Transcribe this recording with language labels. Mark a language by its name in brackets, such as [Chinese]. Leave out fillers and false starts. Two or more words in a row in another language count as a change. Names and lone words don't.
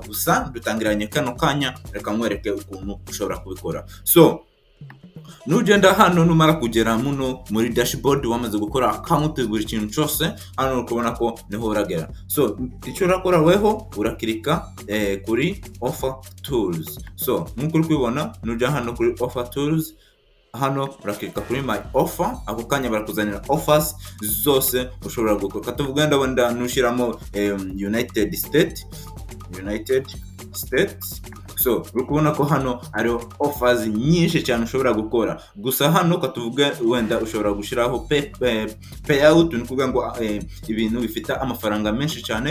[Kinyarwanda] Gusa dutangiranye kano kanya, reka mwereke ukuntu ushobora kubikora. So nugenda hano numara kugera muno muri dashboard wamaze gukora account buri kintu cyose, hano ukubona ko niho uragera. So icyo urakora weho urakirika kuri [English] offer tools. [Kinyarwanda] So nkuko uri kubibona nuja hano kuri [English] offer tools, [Kinyarwanda] hano urakirika kuri [English] my offer, [Kinyarwanda] ako kanya barakuzanira offers zose ushobora gukora. Katuvuga ndabona nushiramo United States. So urukubona ko hano ari offers nyinshi cyane ushobora gukora. Gusa hano katuvuga wenda ushobora gushiraho payout, ni kuvuga ngo ibintu bifite amafaranga menshi cyane.